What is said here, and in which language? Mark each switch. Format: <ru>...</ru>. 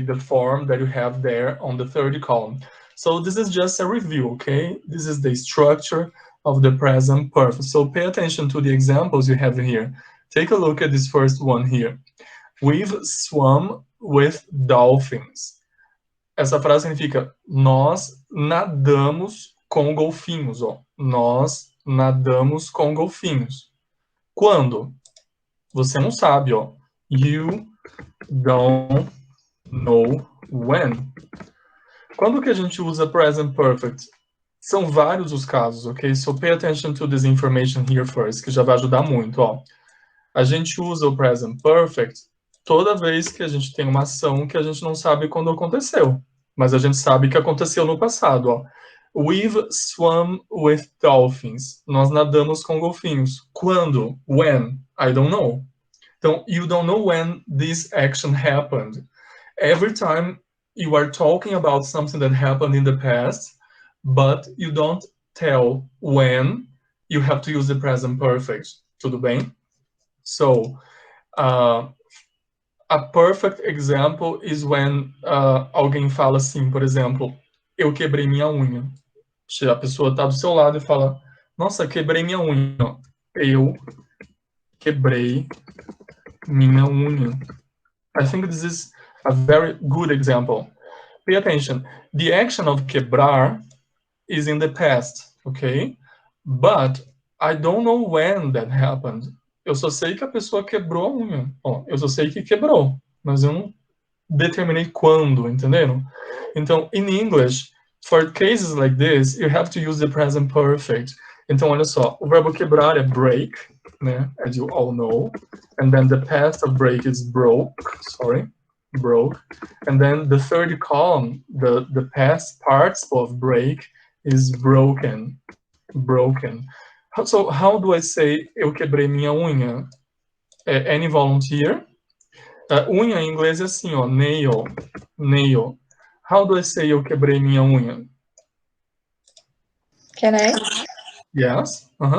<en>The form that you have there on the third column. So this is just a review, okay? This is the structure of the present perfect. So pay attention to the examples you have here. Take a look at this first one here. We've swum with dolphins.</en> <pt>essa frase significa nós nadamos com golfinhos, ó. Nós nadamos com golfinhos. Quando? Você não sabe, ó.</pt> <en>You don't know when.</en> <pt>Quando que a gente usa present perfect? São vários os casos, ok?</pt> <en>So pay attention to this information here first,</en> <pt>que já vai ajudar muito, ó. A gente usa o present perfect toda vez que a gente tem uma ação que a gente não sabe quando aconteceu, mas a gente sabe que aconteceu no passado, ó.</pt> <en>We've swum with dolphins.</en> <pt>Nós nadamos com golfinhos. Quando?</pt> <en>When? I don't know. Então, you don't know when this action happened. Every time you are talking about something that happened in the past, but you don't tell when, you have to use the present perfect.</en> <pt>Tudo bem?</pt> <en>So, a perfect example is when</en> <pt>alguém fala assim, por exemplo, eu quebrei minha unha. A pessoa está do seu lado e fala, nossa, quebrei minha unha. Eu quebrei minha unha.</pt> <en>I think this is a very good example. Pay attention. The action of quebrar is in the past, okay? But I don't know when that happened.</en> <pt>Eu só sei que a pessoa quebrou a unha. Ó, eu só sei que quebrou, mas eu não determinei quando, entenderam?</pt> <en>Então, in English, for cases like this, you have to use the present perfect.</en> <pt>Então, olha só, o verbo quebrar é break, né?</pt> <en>As you all know. And then the past of break is broke, broke. And then the third column, the past participle of break is broken, broken. So how do I say</en> <pt>eu quebrei minha unha?</pt> <en>Any volunteer?</en> <pt>Unha em inglês é assim, ó, nail, nail.</pt> <en>How do I say</en> <pt>eu quebrei minha unha?</pt> <en>Can I? Yes.</en>